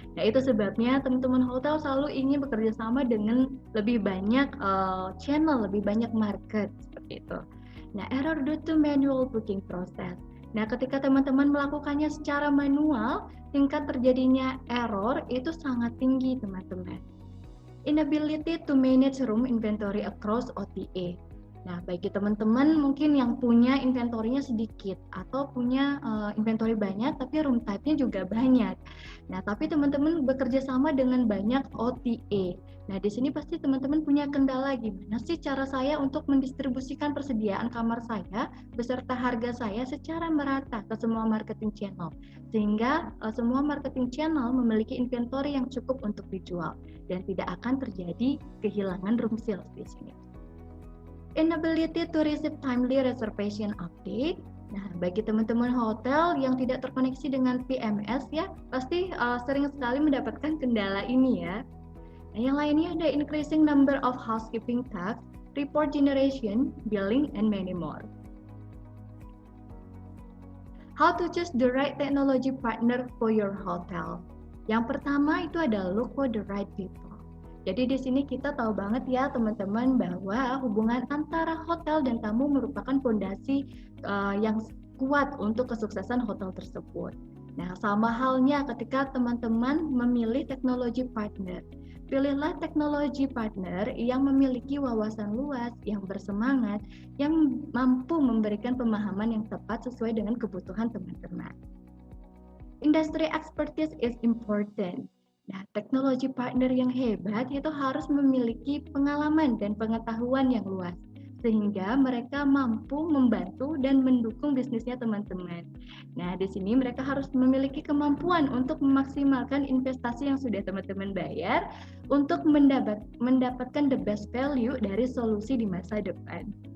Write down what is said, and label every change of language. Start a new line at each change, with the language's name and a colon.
Indonesian: Nah, itu sebabnya teman-teman hotel selalu ingin bekerja sama dengan lebih banyak channel, lebih banyak market seperti itu. Nah,
English: error due to manual booking process.
Indonesian: Nah, ketika teman-teman melakukannya secara manual, tingkat terjadinya error itu sangat tinggi, teman-teman.
English: Inability to manage room inventory across OTA.
Indonesian: Nah, bagi teman-teman mungkin yang punya inventory-nya sedikit atau punya inventory banyak tapi room type-nya juga banyak. Nah, tapi teman-teman bekerja sama dengan banyak OTA. Nah, di sini pasti teman-teman punya kendala, gimana sih cara saya untuk mendistribusikan persediaan kamar saya beserta harga saya secara merata ke semua marketing channel. Sehingga semua marketing channel memiliki inventory yang cukup untuk dijual dan tidak akan terjadi kehilangan room sales di sini.
English: Inability to receive timely reservation update.
Indonesian: Nah, bagi teman-teman hotel yang tidak terkoneksi dengan PMS ya, pasti sering sekali mendapatkan kendala ini ya. Nah, yang lainnya ada
English: increasing number of housekeeping tasks, report generation, billing, and many more. How to choose the right technology partner for your hotel?
Indonesian: Yang pertama itu adalah
English: look for the right people.
Indonesian: Jadi di sini kita tahu banget ya teman-teman bahwa hubungan antara hotel dan tamu merupakan fondasi yang kuat untuk kesuksesan hotel tersebut. Nah, sama halnya ketika teman-teman memilih teknologi partner. Pilihlah teknologi partner yang memiliki wawasan luas, yang bersemangat, yang mampu memberikan pemahaman yang tepat sesuai dengan kebutuhan teman-teman.
English: Industry expertise is important.
Indonesian: Nah, teknologi partner yang hebat itu harus memiliki pengalaman dan pengetahuan yang luas, sehingga mereka mampu membantu dan mendukung bisnisnya teman-teman. Nah, di sini mereka harus memiliki kemampuan untuk memaksimalkan investasi yang sudah teman-teman bayar untuk mendapatkan
English: the best value
Indonesian: dari solusi di masa depan.